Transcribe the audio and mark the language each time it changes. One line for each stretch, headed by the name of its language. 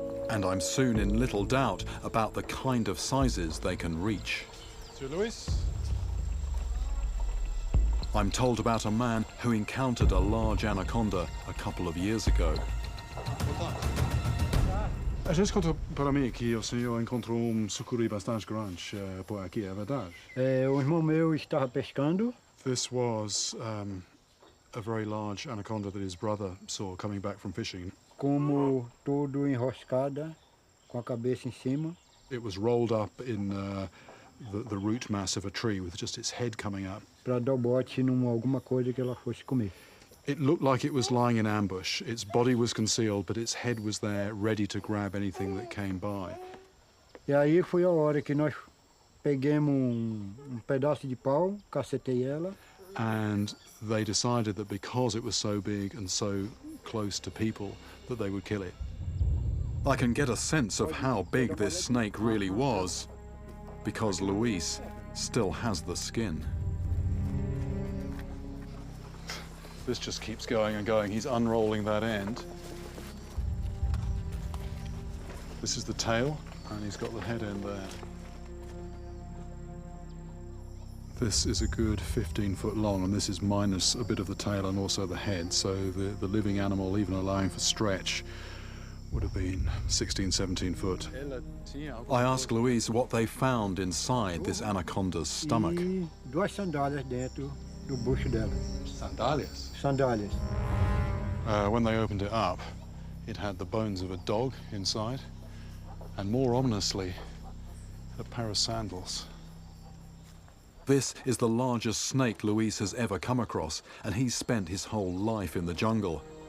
English: And I'm soon in little doubt about the kind of sizes they can reach. Monsieur Luis? I'm told about a man who encountered a large anaconda a couple of years ago.
Portuguese: A gente contou para mim que o senhor encontrou sucuri bastante grande por aqui, é verdade? O irmão meu estava pescando.
English: This was a very large anaconda that his brother saw coming back from fishing.
Portuguese: Como todo enroscada, com a cabeça em cima.
English: It was rolled up in the root mass of a tree with just its head coming up.
Portuguese: Para dar o bote numa alguma coisa que ela fosse comer.
English: It looked like it was lying in ambush. Its body was concealed, but its head was there, ready to grab anything that came by.
Portuguese: E aí foi a hora que nós pegamos pedaço de pau, cacetei ela.
English: And they decided that because it was so big and so close to people, that they would kill it. I can get a sense of how big this snake really was, because Luis still has the skin. This just keeps going and going. He's unrolling that end. This is the tail, and he's got the head end there. This is a good 15 foot long, and this is minus a bit of the tail and also the head, so the living animal, even allowing for stretch, would have been 16, 17 foot. I ask Luis what they found inside this anaconda's stomach.
Portuguese: E duas sandálias dentro do bucho dela. Sandalias. Sandálias.
English: When they opened it up, it had the bones of a dog inside, and more ominously, a pair of sandals. This is the largest snake Luis has ever come across, and he's spent his whole life in the jungle.